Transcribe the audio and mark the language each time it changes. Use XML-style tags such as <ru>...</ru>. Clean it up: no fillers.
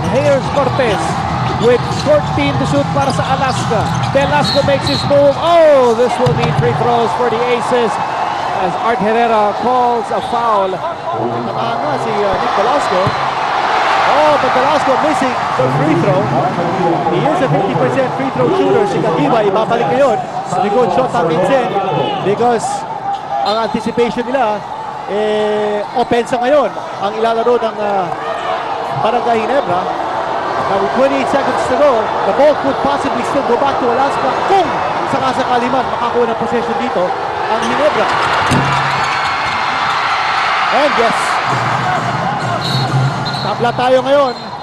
<en>Here's Cortez with 14 to shoot</en> <tl>para sa Alaska.</tl> <en>Velasco makes his move. Oh, this will mean free throws for the Aces as Art Herrera calls a foul.</en> <tl>Tamaan nga si Nick Velasco.</tl> <en>Oh, but Velasco missing the free throw. He is a 50% free throw shooter.</en> <tl>Si Kagiwa, ibabalik ngayon sa likod shot ang Vincent because ang anticipation nila, opensa ngayon ang ilalaro ng Barangay Ginebra.</tl> <en>Now with 28 seconds to go, the ball could possibly still go back to Alaska</en> <tl>kung sakasakali man makakuha ng possession dito ang Ginebra. And yes, tabla tayo ngayon.</tl>